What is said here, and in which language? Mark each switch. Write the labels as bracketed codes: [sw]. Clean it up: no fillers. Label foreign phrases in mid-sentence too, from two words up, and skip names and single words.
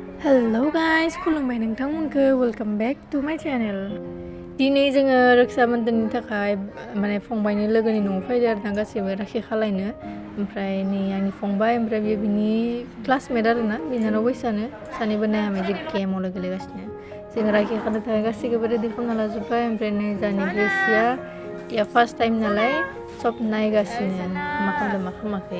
[en] Hello guys, [brx] खुलुमबाय नोंथांमोनखौ [en] welcome back to my channel. [brx] दिनै जोङो रक्षा बंधननि थाखाय माने फंबायनि लोगोनि न'आव फैदो आरोना गासैबो राखि खालायनो। ओमफ्राय नै आंनि फंबाय ओमफ्राय बियो बिनि क्लासमेट आरोना बिनानाव बैसानो सानैबो नायामै जे गेमाव गेलेगासिनो। जों राखि खानो थाखाय गासैखौबो रेडि खालामना लाजोब्बाय। ओमफ्राय नै जोंनि ब्रेसिया या [en] first time [brx] नालाय सब नायगासिनो मा खालामदों मा खालामाखै।